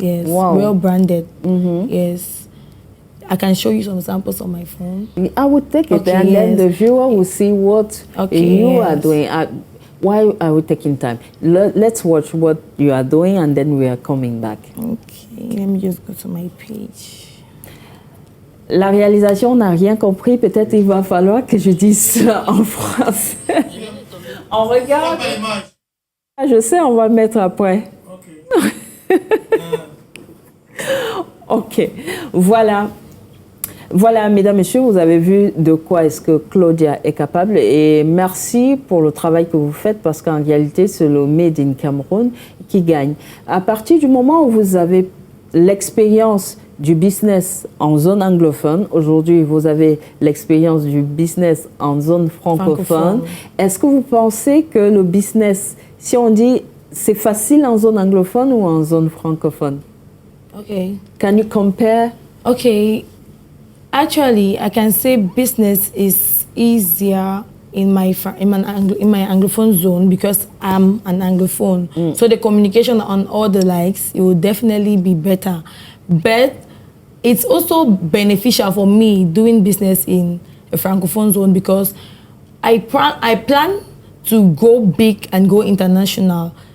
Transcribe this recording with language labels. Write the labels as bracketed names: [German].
[English] Wow. Yes, well branded. Yes, I can show you some samples on my phone. I would take it, and then the viewer will see what you are doing. Why are we taking time? Let's watch what you are doing, and then we are coming back. Okay, let me just go to my page. [French] La réalisation n'a rien compris. Peut-être il va falloir que je dise ça en français. On regarde. Je sais, on va le mettre après. Ok. Voilà. Voilà, mesdames, messieurs, vous avez vu de quoi est-ce que Claudia est capable. Et merci pour le travail que vous faites, parce qu'en réalité, c'est le Made in Cameroun qui gagne. À partir du moment où vous avez l'expérience du business en zone anglophone, aujourd'hui vous avez l'expérience du business en zone francophone. Est-ce que vous pensez que le business, si on dit c'est facile en zone anglophone ou en zone francophone? [English] Okay. Can you compare? Okay. Actually, I can say business is easier in my Anglophone zone because I'm an Anglophone. So the communication on all the likes, it will definitely be better. But it's also beneficial for me doing business in a Francophone zone because I plan to go big and go international.